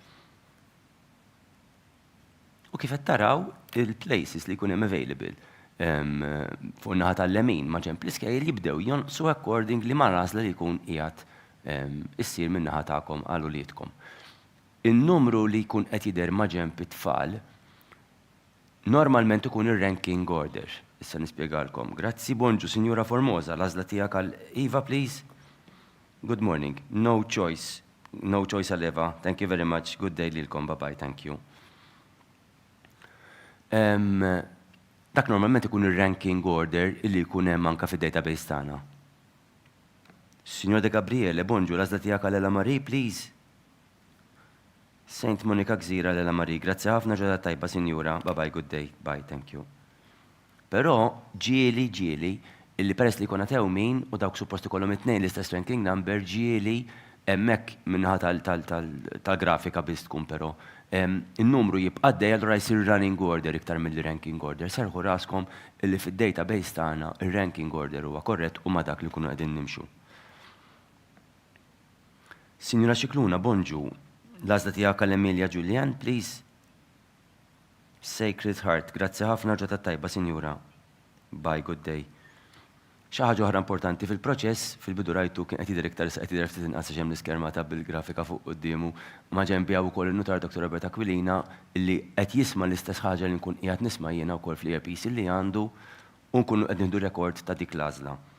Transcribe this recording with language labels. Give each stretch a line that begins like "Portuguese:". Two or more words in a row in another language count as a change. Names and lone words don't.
Maltese: U kif qed taraw il-places li jkun hemm available fuq naħa tal-lemin ma' ġenb l-iskejjel jibdew jonqsu according li ma' l-għażla li jkun qiegħed issir minn naħa tagħkom għal uliedkom. In-numru li jkun qed jidher ma' ġenb it-tfal normalment ikun ir-
English: ranking order.
Maltese: Issa nispjegalkom. Grazzi bonġu Sinjura Formosa, l-għażla tiegħek għal Eva, please.
English: Good morning. No choice għal Eva. Thank you very much. Good day lilkom. Bye-bye. Thank you.
Maltese: Dak normalment ikun ir-
English: ranking order
Maltese: illi jkun hemm anke fid-database tagħna. Signor De Gabriele, bonġu, l-għażla tiegħek għal Ella Marie, please. Saint Monica Gżira Ella Marie, grazzi ħafna ġodda tajba Sinjura.
English: Bye-bye, good day. Bye, thank you.
Maltese: Però ġieli illi peress li jkun għatew min u dawk suppost ikollhom it-tnejn l-istess
English: ranking number
Maltese: ġieli hemmhekk minnaħa tal-grafika biss tkun però. In-numru jibqa' għaddej allura jsir
English: running order
Maltese: iktar mill-
English: ranking order.
Maltese: Serħu raskom illi fid-database tagħna ir-
English: ranking order
Maltese: huwa korrett u ma dak li kunu qegħdin nimxu. Signora Cicluna, bonġu. L-għażla tiegħek għall-Emilia Julian, please. Sacred Heart, grazzi ħafna ġota tajba, Sinjura.
English: Bye, good day.
Maltese: Xi ħaġa oħra importanti fil-proċess, fil-bidu rajtu kien qed jidher iktar issa qed jidher ftit inqas hemm l-iskermata bil-grafika fuq qudiemu, ma ġenbi hawn ukoll in-nutar Dr. Roberta Aquilina illi qed jisma' l-istess ħaġa li nkun qiegħed nisma' jiena wkoll fl-earpiece illi għandu u nkunu qed nieħdu rekord ta' dik l-għażla.